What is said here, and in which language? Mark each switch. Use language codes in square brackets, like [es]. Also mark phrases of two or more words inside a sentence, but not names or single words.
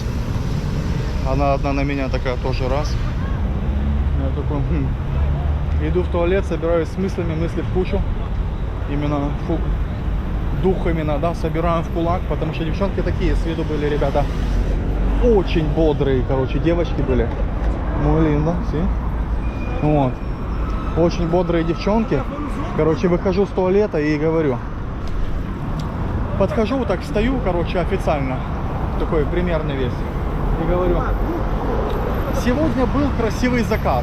[ru] Она одна на меня такая тоже, раз. Я такой, Иду в туалет, собираюсь с мыслями, мысли в кучу. Именно, дух именно, да, собираем в кулак, потому что девчонки такие с виду были, ребята, очень бодрые, короче, девочки были. [es] Muy linda, sí. [ru] Вот. Очень бодрые девчонки. Короче, выхожу с туалета и говорю. Подхожу, вот так встаю, короче, официально. Такой примерный весь. И говорю, сегодня был красивый закат.